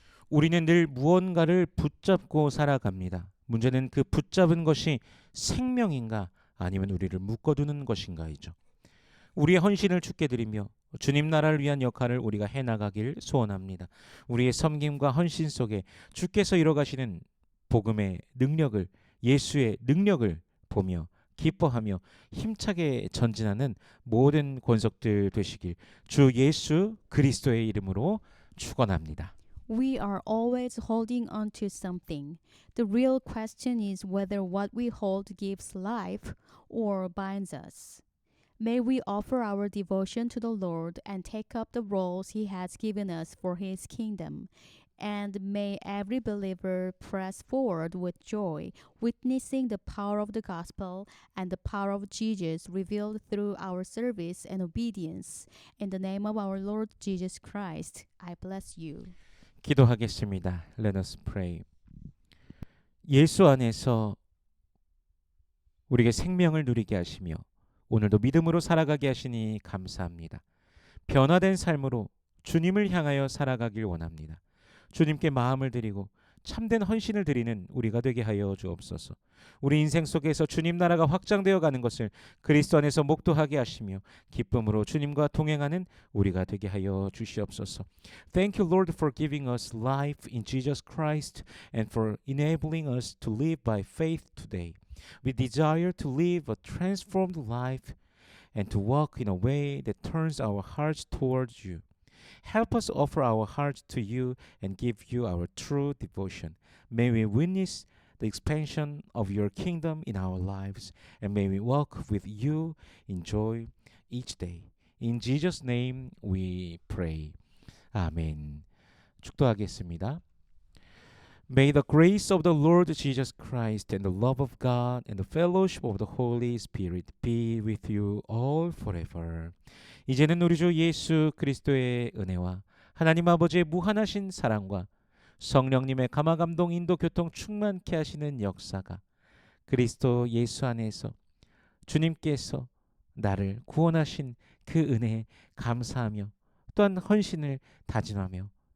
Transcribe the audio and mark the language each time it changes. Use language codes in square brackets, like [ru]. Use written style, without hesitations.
[ko] 우리는 늘 무언가를 붙잡고 살아갑니다. 문제는 그 붙잡은 것이 생명인가 아니면 우리를 묶어두는 것인가이죠. 우리의 헌신을 주께 드리며 주님 나라를 위한 역할을 우리가 해나가길 소원합니다. 우리의 섬김과 헌신 속에 주께서 이뤄가시는 복음의 능력을, 예수의 능력을 보며 기뻐하며 힘차게 전진하는 모든 권속들 되시길 주 예수 그리스도의 이름으로 축원합니다. [en] We are always holding on to something. The real question is whether what we hold gives life or binds us. May we offer our devotion to the Lord and take up the roles He has given us for His kingdom. And may every believer press forward with joy, witnessing the power of the gospel and the power of Jesus revealed through our service and obedience. In the name of our Lord Jesus Christ, I bless you. [ko] 기도하겠습니다. [en] Let us pray. [ko] 예수 안에서 우리에게 생명을 누리게 하시며 오늘도 믿음으로 살아가게 하시니 감사합니다. 변화된 삶으로 주님을 향하여 살아가길 원합니다. 주님께 마음을 드리고 참된 헌신을 드리는 우리가 되게 하여 주옵소서. 우리 인생 속에서 주님 나라가 확장되어 가는 것을 그리스도 안에서 목도하게 하시며 기쁨으로 주님과 동행하는 우리가 되게 하여 주시옵소서. [en] Thank you, Lord, for giving us life in Jesus Christ and for enabling us to live by faith today. We desire to live a transformed life and to walk in a way that turns our hearts towards you. Help us offer our hearts to you and give you our true devotion. May we witness the expansion of your kingdom in our lives, and may we walk with you in joy each day. In Jesus' name we pray. 아멘. [ko] 축도하겠습니다. [en] May the grace of the Lord Jesus Christ and the love of God and the fellowship of the Holy Spirit be with you all forever. [ko] 이제는 우리 주 예수 그리스도의 은혜와 하나님 아버지의 무한하신 사랑과 성령님의 감화감동 인도 교통 충만케 하시는 역사가 그리스도 예수 안에서 주님께서 나를 구원하신 그 은혜에 감사하며 또한 헌신을 다짐하며